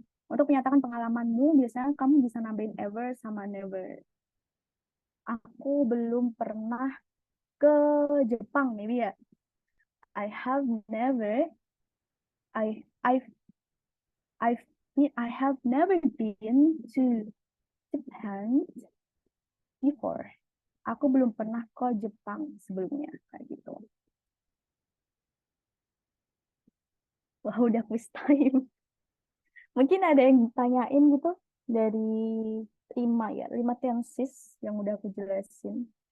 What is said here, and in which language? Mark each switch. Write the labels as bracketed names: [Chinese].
[Indonesian] Untuk menyatakan pengalamanmu biasanya kamu bisa nambahin ever sama never. Aku belum pernah ke Jepang maybe ya. [English] I have never I I've I have never been to Japan before. [Indonesian] Aku belum pernah ke Jepang sebelumnya kayak gitu. Wah, udah quiz time. Mungkin ada yang ditanyain gitu dari 5 tenses yang udah aku jelasin.